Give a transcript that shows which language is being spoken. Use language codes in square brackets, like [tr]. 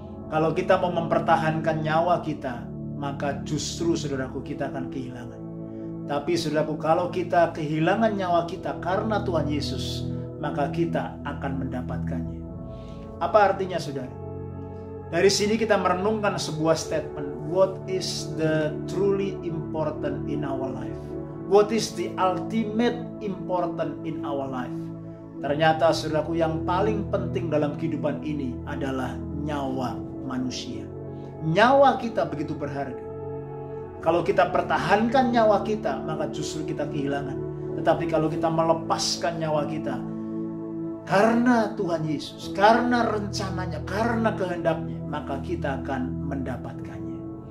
[id] Kalau kita mau mempertahankan nyawa kita, maka justru saudaraku kita akan kehilangan. Tapi saudaraku, kalau kita kehilangan nyawa kita karena Tuhan Yesus, maka kita akan mendapatkannya. Apa artinya saudara? Dari sini kita merenungkan sebuah statement. [en] What is the truly important in our life? What is the ultimate important in our life? [id] Ternyata saudaraku, yang paling penting dalam kehidupan ini adalah nyawa manusia. Nyawa kita begitu berharga. Kalau kita pertahankan nyawa kita, maka justru kita kehilangan. Tetapi kalau kita melepaskan nyawa kita karena Tuhan Yesus, karena rencananya, karena kehendaknya, maka kita akan mendapatkannya.